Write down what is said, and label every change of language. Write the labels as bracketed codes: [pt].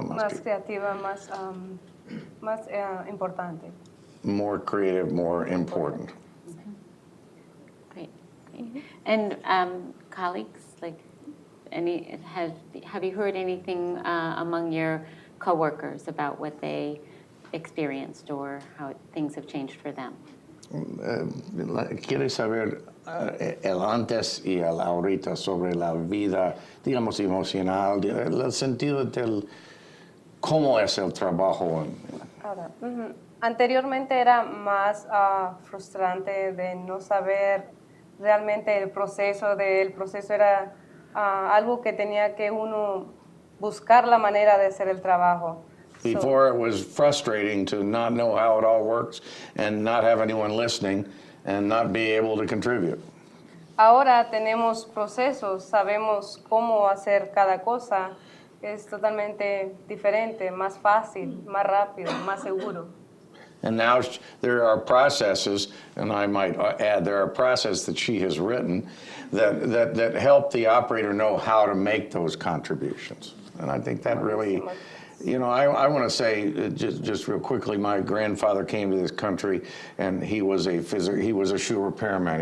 [es] más creativa, más importante. [en] more creative, more important. Great. And colleagues, like, have you heard anything among your coworkers about what they experienced or how things have changed for them? [es] ¿Quieres saber el antes y el ahorita sobre la vida, digamos, emocional, el sentido del cómo es el trabajo? Ahora, anteriormente era más frustrante de no saber realmente el proceso. El proceso era algo que tenía que uno buscar la manera de hacer el trabajo. [en] Before it was frustrating to not know how it all works and not have anyone listening and not be able to contribute. [es] Ahora tenemos procesos, sabemos cómo hacer cada cosa. Es totalmente diferente, más fácil, más rápido, más seguro. [en] And now there are processes, and I might add, there are processes that she has written that help the operator know how to make those contributions. And I think that really, you know, I want to say just real quickly, my grandfather came to this country, and he was a shoe repairman.